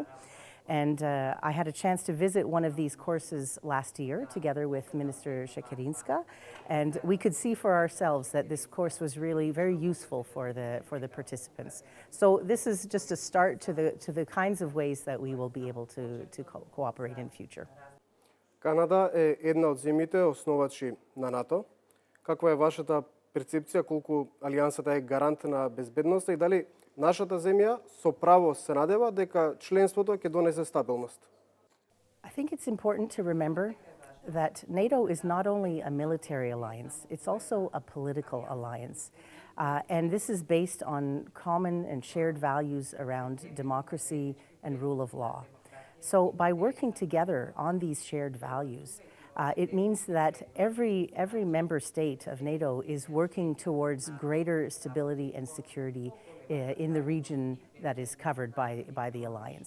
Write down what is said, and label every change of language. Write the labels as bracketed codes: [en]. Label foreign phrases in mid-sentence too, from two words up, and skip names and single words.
[en] And I had a chance to visit one of these courses last year together with Minister H.E.Kati, and we could see for ourselves that this course was really very useful for the participants. So this is just a start to the kinds of ways that we will be able to cooperate in future. [mk] Канада е една од земјите основачи на НАТО. Каква е вашата перцепција колку алијансата е гарант на безбедноста и дали нашата земја со право се надева дека членството ќе донесе стабилност? [en] I think it's important to remember that NATO is not only a military alliance, it's also a political alliance. And this is based on common and shared values around democracy and rule of law. So by working together on these shared values, it means that every member state of NATO is working towards greater stability and security in the region that is covered by the alliance.